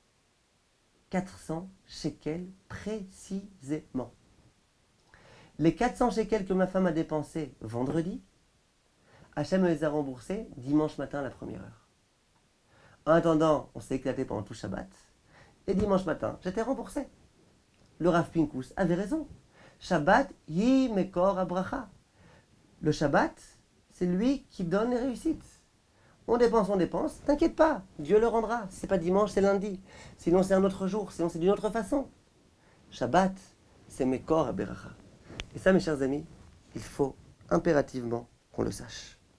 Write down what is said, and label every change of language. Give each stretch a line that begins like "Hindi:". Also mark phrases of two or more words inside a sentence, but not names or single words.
French: 400 shekels précisément. Les 400 shekels que ma femme a dépensés vendredi, Hachem me les a remboursés dimanche matin à la première heure. En attendant, on s'est éclaté pendant tout Shabbat. Et dimanche matin, j'étais remboursé. Le Rav Pinkus avait raison.
Hebrew: שבת, היא מקור הברכה.
French: Le Shabbat, c'est lui qui donne les réussites. On dépense, t'inquiète pas, Dieu le rendra. Si c'est pas dimanche, c'est lundi. Sinon, c'est un autre jour, sinon, c'est d'une autre façon. Shabbat, c'est
Hebrew: מקור הברכה.
French: Et ça, mes chers amis, il faut impérativement qu'on le sache.